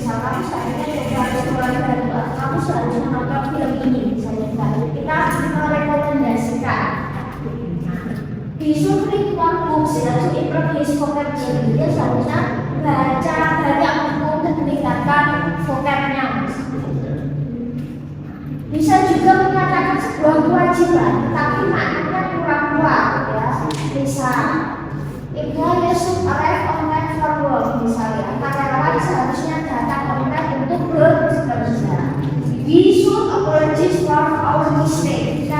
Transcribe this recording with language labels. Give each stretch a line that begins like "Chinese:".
Indonesian: Misal kamu seharusnya coba restoran baru, kamu seharusnya nonton film ini misalnya. Kita merekomendasikan
English: you should read one books ya, to improve his vocabulary.
Indonesian: Dia seharusnya baca banyak buku untuk meningkatkan vocabnya. Bisa juga menyatakan sebuah kewajiban, tapi maknanya kurang kuat ya.
English: Misal, employee should arrive on time for work.
Indonesian: Misalnya, karyawan seharusnya datang on time untuk bekerja.
English: We should apologize for our mistake.